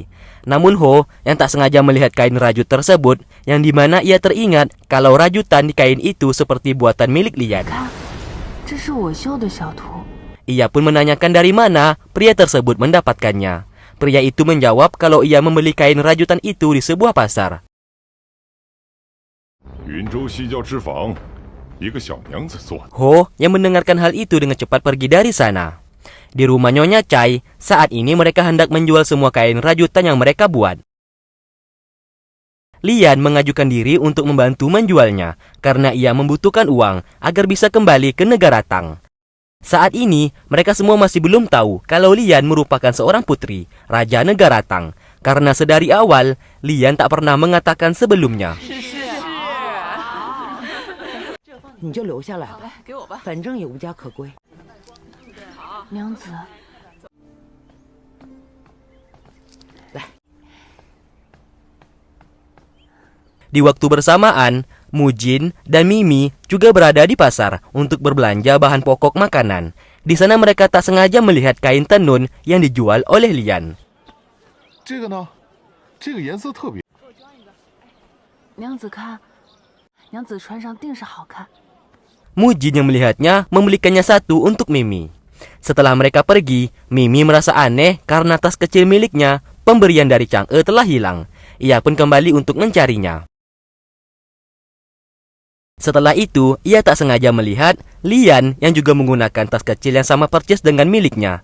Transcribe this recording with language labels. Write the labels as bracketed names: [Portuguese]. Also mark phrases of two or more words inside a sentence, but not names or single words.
[Indonesian] Namun Ho yang tak sengaja melihat kain rajut tersebut, yang dimana ia teringat kalau rajutan di kain itu seperti buatan milik Lian. Ia pun menanyakan dari mana pria tersebut mendapatkannya. Pria itu menjawab kalau ia membeli kain rajutan itu di sebuah pasar. [Chinese] 云州西郊之坊，一个小娘子做的。 [Indonesian] Ho yang mendengarkan hal itu dengan cepat pergi dari sana. Di rumah Nyonya Chai, saat ini mereka hendak menjual semua kain rajutan yang mereka buat. Lian mengajukan diri untuk membantu menjualnya karena ia membutuhkan uang agar bisa kembali ke negara Tang. Saat ini, mereka semua masih belum tahu kalau Lian merupakan seorang putri, Raja Negara Tang. Karena sedari awal, Lian tak pernah mengatakan sebelumnya. [Chinese] 你就留下来吧，给我吧，反正也无家可归。娘子，来。 [Indonesian] Di waktu bersamaan, Mujin dan Mimi juga berada di pasar untuk berbelanja bahan pokok makanan. Di sana mereka tak sengaja melihat kain tenun yang dijual oleh Lian. [Chinese] 这个呢？这个颜色特别。娘子看，娘子穿上定是好看。 [Indonesian] Mujin yang melihatnya membelikannya satu untuk Mimi. Setelah mereka pergi, Mimi merasa aneh karena tas kecil miliknya, pemberian dari Chang'e, telah hilang. Ia pun kembali untuk mencarinya. Setelah itu, ia tak sengaja melihat Lian yang juga menggunakan tas kecil yang sama persis dengan miliknya.